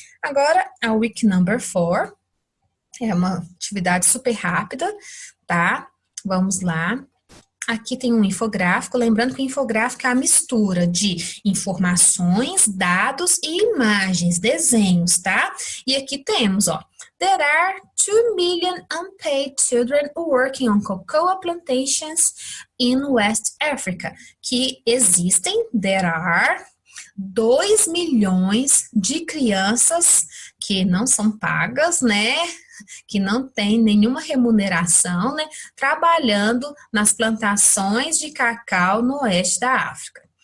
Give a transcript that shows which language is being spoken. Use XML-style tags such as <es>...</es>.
<pt>Agora, a</pt> <en>week number 4,</en> <pt>é uma atividade super rápida, tá? Vamos lá. Aqui tem um infográfico, lembrando que o infográfico é a mistura de informações, dados e imagens, desenhos, tá? E aqui temos, ó,</pt> <en>there are 2 million unpaid children working on cocoa plantations in West Africa.</en> <pt>Que existem,</pt> <en>there are</en> <pt>2 milhões de crianças que não são pagas, né? Que não tem nenhuma remuneração, né? Trabalhando nas plantações de cacau no oeste da África.</pt>